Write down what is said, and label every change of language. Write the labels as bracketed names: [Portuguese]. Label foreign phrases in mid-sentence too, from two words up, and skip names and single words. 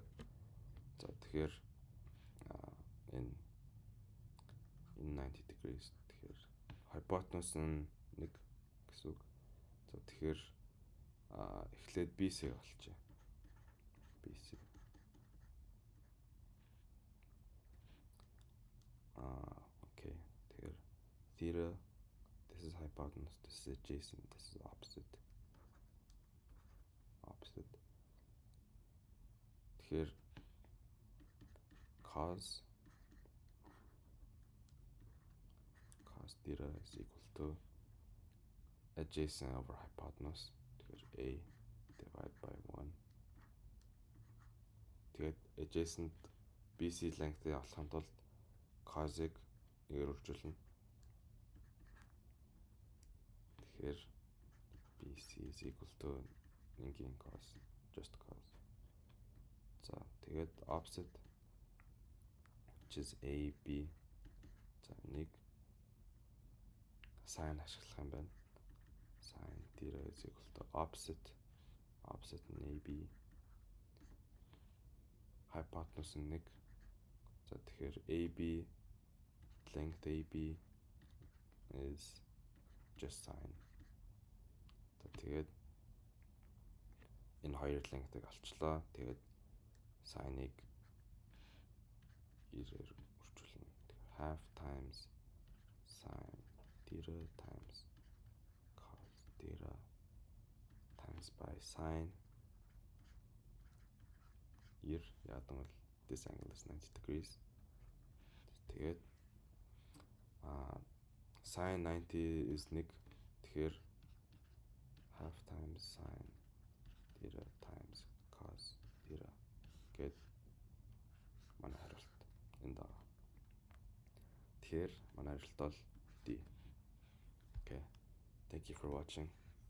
[Mongolian] За тэгэхээр энэ 90 degrees тэгэхээр hypotenuse нь 1 гэсэн үг. За тэгэхээр эхлээд BC-г олчих. [English] BC. Okay. Тэгэхээр theta, this is hypotenuse, this is adjacent, this is opposite. Тэгэхээр cos θ is equal to adjacent over hypotenuse. [Mongolian] Тэгэхээр [English] A divided by 1. [Mongolian] Тэгээд [English] adjacent BC length- [Mongolian] ийг олохын тулд cos-ыг нэгээр үржүүлнэ. [English] Тэгэхээр BC is equal to 1-ийн cos, just cos. [Mongolian] За тэгээд [English] opposite which is AB. [Mongolian] За нэг sin ашиглах юм байна. [English] Sin θ is equal to opposite нь AB. [Mongolian] Hypotenuse нь 1. За тэгэхээр [English] AB length AB is just sin. [Mongolian] За тэгээд энэ хоёр length-ыг олчлоо. Тэгээд sin-ыг 90-ээр үржүүлнэ. [English] Half times sin θ times cos θ times by sin 90 [Mongolian] яадан бол [English] this angle is 90 degrees. Тэгээд sin 90 is 1. Тэгэхээр half times sin θ times cos θ [Mongolian] гэд манай хариулт энд байгаа. Тэгэхээр манай хариулт бол D. [English] Okay. Thank you for watching.